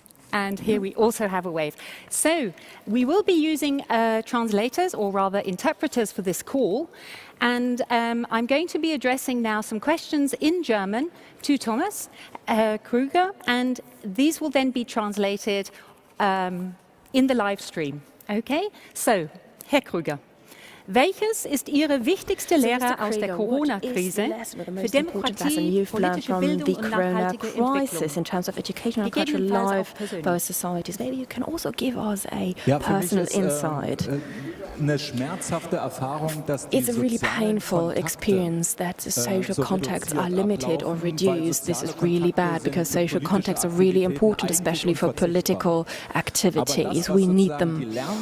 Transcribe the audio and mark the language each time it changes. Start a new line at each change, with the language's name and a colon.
English: And here we also have a wave. So we will be using translators, or rather interpreters, for this call. And I'm going to be addressing now some questions in German to Thomas Krüger, and these will then be translated in the live stream. Okay? So, Herr Krüger.
German: Welches ist Ihre wichtigste Lehre aus der Corona-Krise für Demokratie, politische Bildung und nachhaltige Entwicklung?
English: In terms of education and cultural life, both societies. Maybe you can also give us a personal insight. It's a really painful experience that social contacts are limited or reduced. This is really bad because social contacts are really important, especially for political activities. We need them.